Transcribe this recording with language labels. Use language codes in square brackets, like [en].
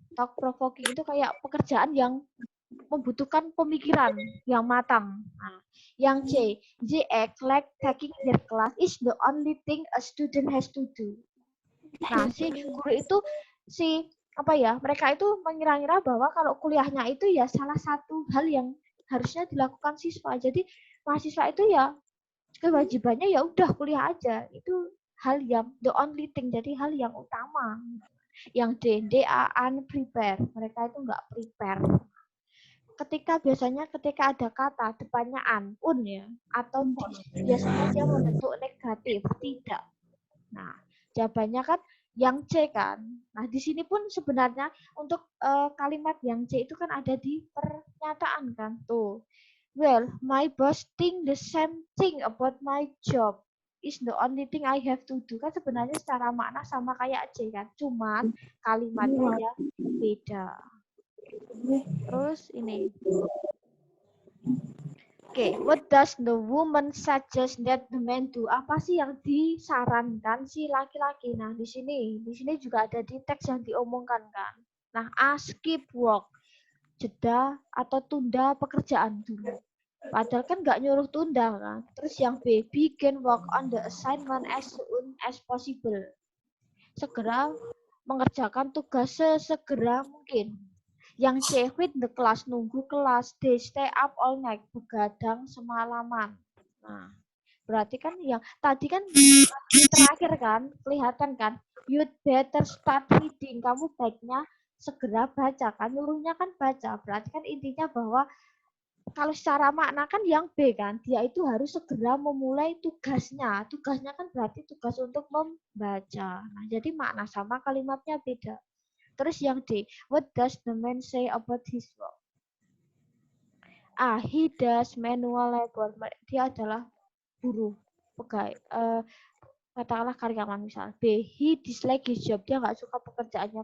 [id] Thought-provoking itu kayak pekerjaan yang membutuhkan pemikiran yang matang. Nah, yang C, [en] they act like taking their class is the only thing a student has to do. [id] Nah, si guru itu apa ya? Mereka itu mengira-ngira bahwa kalau kuliahnya itu ya salah satu hal yang harusnya dilakukan siswa. Jadi mahasiswa itu ya kewajibannya ya udah kuliah aja. Itu hal yang [en] the only thing, [id] jadi hal yang utama. Yang D, [en] they are unprepared. [id] Mereka itu nggak prepare. biasanya ketika ada kata depannya un ya atau dis, biasanya dia membentuk negatif, tidak. Nah, jawabannya kan yang C kan. Nah, di sini pun sebenarnya untuk kalimat yang C itu kan ada di pernyataan kan. Tuh. [en] Well, my boss think the same thing about my job. Is the only thing I have to do. [id] Kan sebenarnya secara makna sama kayak C kan. Cuman kalimatnya ya beda. Terus ini. [en] Oke, what does the woman suggest that the man do? [id] Apa sih yang disarankan si laki-laki? Nah, di sini juga ada di teks yang diomongkan kan. Nah, A, [en] skip work, [id] jeda atau tunda pekerjaan dulu. Padahal kan nggak nyuruh tunda kan. [en] Terus yang B, begin work on the assignment as soon as possible. [id] Segera mengerjakan tugas sesegera mungkin. [en] Yang C, quit the class, [id] nunggu kelas. [en] D, stay up all night, [id] begadang semalaman. Nah, berarti kan yang tadi kan di terakhir kan, kelihatan kan, [en] you'd better start reading. [id] Kamu baiknya segera baca kan, nyuruhnya kan baca. Berarti kan intinya bahwa kalau secara makna kan yang B kan, dia itu harus segera memulai tugasnya. Tugasnya kan berarti tugas untuk membaca. Nah, jadi makna sama, kalimatnya beda. Terus yang D, [en] what does the man say about his work? A, he does manual labor. [id] Dia adalah buruh, pegawai, katakanlah karyawan misal. [en] B, he dislike his job. [id] Dia nggak suka pekerjaannya.